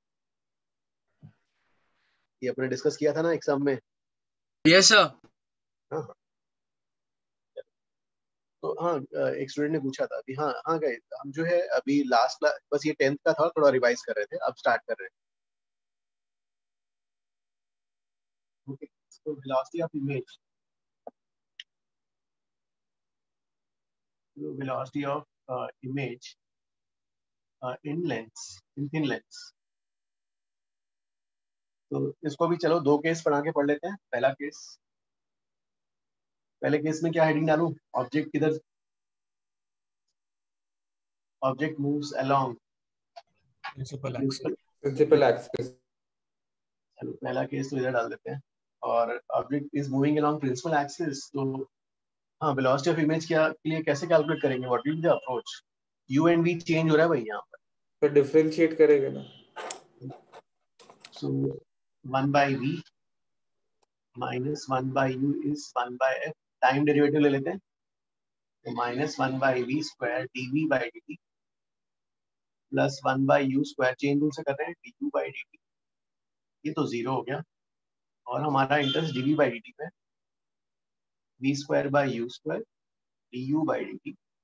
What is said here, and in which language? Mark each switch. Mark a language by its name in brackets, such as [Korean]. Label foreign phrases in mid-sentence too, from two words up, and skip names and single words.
[Hindi] ये अपने डिस्कस किया था ना एग्जाम में। [English] yes sir. [Hindi] हाँ तो हाँ एक स्टूडेंट ने पूछा था अभी। हाँ हाँ गाइस, हम जो है अभी [English] last class [Hindi] बस ये 10th का था, थोड़ा रिवाइज कर रहे थे, अब स्टार्ट कर रहे हैं। [English] ओके, so velocity of image, velocity of image in lens, in thin lens। [Hindi] तो इसको भी चलो दो केस बना के पढ़ लेते हैं। पहला केस, पहले केस में क्या हेडिंग डालूं? [English] object किधर, object moves along principal axis. principal axis. [Hindi] चलो पहला केस तो इधर डाल देते हैं। और [English] object is moving along principal axis, [Hindi] तो हाँ [English] velocity of image [Hindi] क्या के लिए कैसे कैलकुलेट करेंगे? [English] what will be the approach? u and v [Hindi] चेंज हो रहा है भाई यहाँ पर, तो डिफरेंशिएट करेंगे ना। [English] सो 1 by v minus 1 by u is 1 by f। time derivative [Hindi] ले लेते हैं, तो [English] minus 1 by v square dv by dt plus 1 by u square, chain rule [Hindi] से कर रहे हैं, [English] du by dt। [Hindi] ये तो [English] जीरो [Hindi] हो गया और हमारा [English] interest dv by dt पे, v square by u square du by dt.